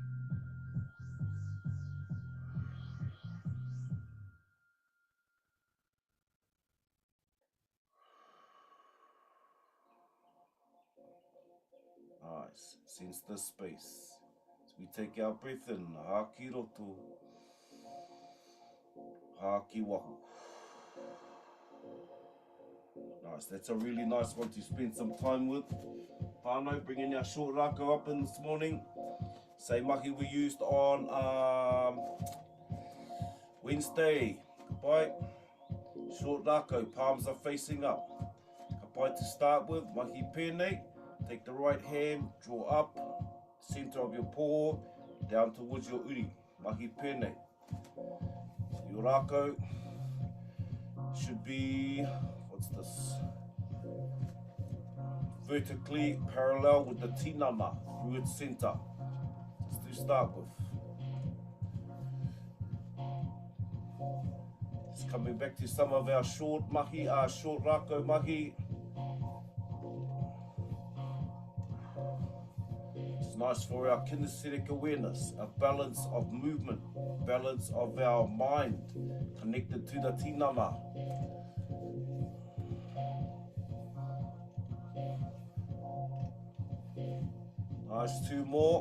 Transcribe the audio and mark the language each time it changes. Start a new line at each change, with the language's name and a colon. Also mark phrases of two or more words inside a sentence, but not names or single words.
English: Nice. Sense the space. As we take our breath in,
Māori: haki roto, haki wahu.
English: Nice. That's a really nice one to spend some time with. Whānau, bringing our short Rakau up in this morning. Same mahi we used on Wednesday. Kapai. Short Rakau, palms are facing up. Kapai to start with,
Māori: mahi pēnei.
English: Take the right hand, draw up, center of your paw, down towards your uri.
Māori: Mahi pēnei.
English: So your Rakau should be, what's this? Vertically parallel with the tinana through its center. Just to start with. Just coming back to some of our short mahi, short
Māori: Rakau mahi.
English: It's nice for our kinesthetic awareness, a balance of movement, balance of our mind connected to the tinana. Nice, two more.